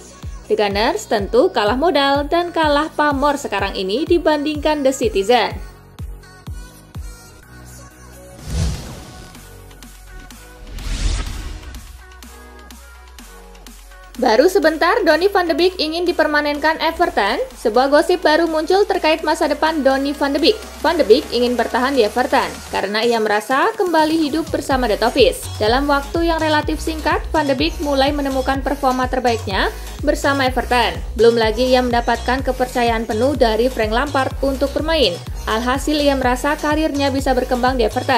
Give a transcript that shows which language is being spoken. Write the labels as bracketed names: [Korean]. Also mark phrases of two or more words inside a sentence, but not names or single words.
[Indonesian] The Gunners tentu kalah modal dan kalah pamor sekarang ini dibandingkan The Citizen. Baru sebentar, Donny van de Beek ingin dipermanenkan Everton. Sebuah gosip baru muncul terkait masa depan Donny van de Beek. Van de Beek ingin bertahan di Everton karena ia merasa kembali hidup bersama The Toffees. Dalam waktu yang relatif singkat, Van de Beek mulai menemukan performa terbaiknya bersama Everton. Belum lagi ia mendapatkan kepercayaan penuh dari Frank Lampard untuk bermain. Alhasil ia merasa karirnya bisa berkembang di Everton.